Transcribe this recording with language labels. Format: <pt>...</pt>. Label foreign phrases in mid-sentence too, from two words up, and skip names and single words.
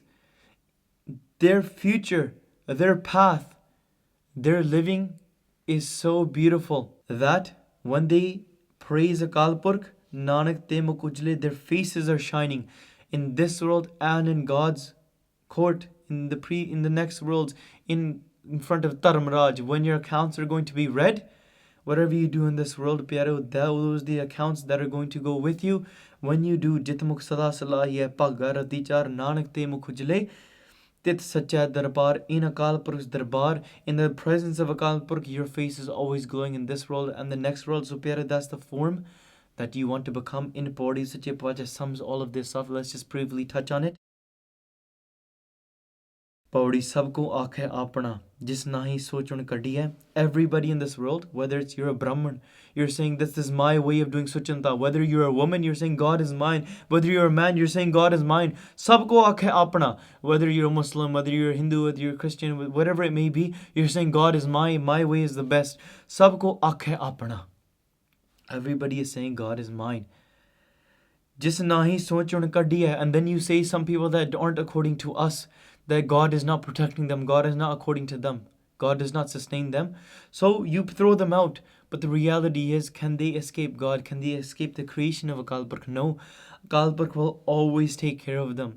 <en>Their future, their path, their living is so beautiful that when they praise Akal Purkh,</en> <pa>ਨਾਨਕ ਤੇ ਮੁਖ ਉਜਲੇ,</pa> <en>their faces are shining in this world and in God's court, in the next worlds, in front of Dharmaraj, when your accounts are going to be read. Whatever you do in this world, pyaro, those are the accounts that are going to go with you when you do</en> <pa>ਜਿਤ ਮੁਖ ਸਦਾ ਸਲਾਹਿਆ ਪਗਾ ਰਤੀ ਚਾਰ, ਨਾਨਕ ਤੇ ਮੁਖ ਉਜਲੇ, ਤਿਤ ਸੱਚਾ ਦਰਬਾਰ,</pa> <en>in Akal Purkh's Darbar, in the presence of Akal Purkh, your face is always glowing in this world and the next world. So pyaro, that's the form that you want to become in Pauri Sache Pacha sums all of this up. Let's just briefly touch on it.</en> <pa>ਪਉੜੀ ਸਭਕੋ ਆਖੇ ਆਪਣਾ, ਜਿਸ ਨਾਹੀ ਸੋਚੁਣ ਕਢੀ ਹੈ.</pa> <en>Everybody in this world, whether it's you're a Brahman, you're saying this is my way of doing suchanta. Whether you're a woman, you're saying God is mine. Whether you're a man, you're saying God is mine.</en> <pa>ਸਭਕੋ ਆਖੇ ਆਪਣਾ.</pa> <en>Whether you're a Muslim, whether you're a Hindu, whether you're a Christian, whatever it may be, you're saying God is my way is the best.</en> <pa>ਸਭਕੋ ਆਖੇ ਆਪਣਾ.</pa> <en>Everybody is saying God is mine.</en> <pa>ਜਿਸ ਨਾਹੀ ਸੋਚੁਣ ਕਢੀ ਹੈ.</pa> <en>And then you say some people that aren't according to us, that God is not protecting them, God is not according to them, God does not sustain them. So you throw them out. But the reality is, can they escape God? Can they escape the creation of Akal Purkh? No. Akal Purkh will always take care of them.</en>